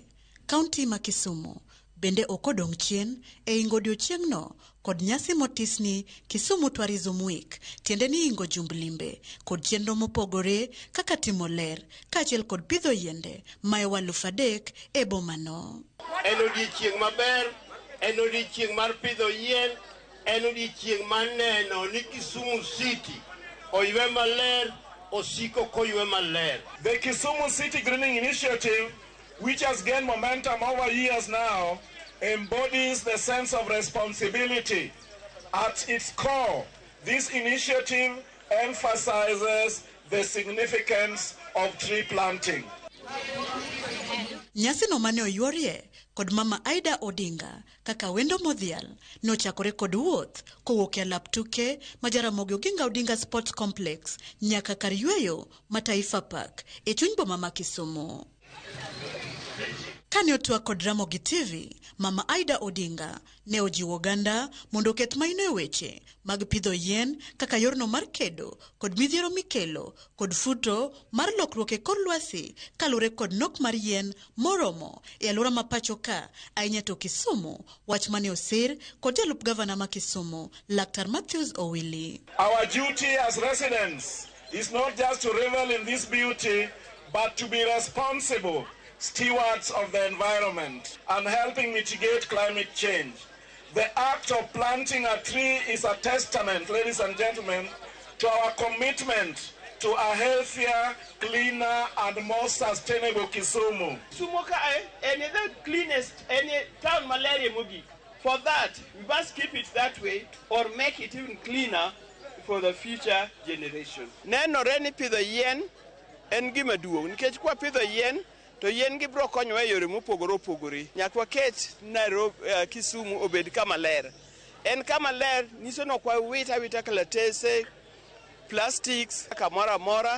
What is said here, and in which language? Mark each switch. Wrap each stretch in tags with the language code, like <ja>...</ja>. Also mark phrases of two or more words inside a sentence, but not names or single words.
<luo>Kaonti ma Kisumu bende okodong' chien e ingo odiochieng'no kod nyasi motisni Kisumu Tourism Week, tiende ni ingo jumb limbe kod chenro mopogore kaka timo ler kaachiel kod pidho yiende maewa 3,000 e bomano. En odiochieng' maber, en odiochieng' mar pidho yien, en odiochieng' maneno ni Kisumu City oywe maler, osiko koywe maler.</luo> <en>The Kisumu City Greening Initiative, which has gained momentum over years now, embodies the sense of responsibility. At its core, this initiative emphasizes the significance of tree planting.</en> <luo>Nyasi no mane oyuorie kod Mama Aida Odinga kaka wendo modhial no chakore kod wuoth kowuok e alap tuke ma Ramogi Oginga Odinga Sports Complex nyaka kar yweyo ma Taifa Park e chuny boma ma Kisumu. Kane otwa kod Ramogi TV, Mama Aida Odinga ne ojiwo oganda mondo oket maino e weche mag pidho yien kaka yorno mar kedo kod midhiero mikelo kod futo mar lokruok e kor lwasi kalure kod nok mar yien moromo e aluora ma pacho ka ahinya to Kisumu, wach mane osir kod jalup gavana ma Kisumu Laktar Matthews Owili.</luo> <en>Our duty as residents is not just to revel in this beauty, but to be responsible stewards of the environment and helping mitigate climate change. The act of planting a tree is a testament, ladies and gentlemen, to our commitment to a healthier, cleaner and more sustainable Kisumu. Kisumu is the cleanest any town malaria mugi. For that, we must keep it that way or make it even cleaner for the future generation.</en> <luo>Neno reni pidho yien en gima duong' nikech kwa pidho yien to yien gi bro konyo e yore mopogore opogore. Nyaka waket Kisumu obed kama ler. En kama ler niso no kwa wita kalatese, plastics, kamora mora.</luo>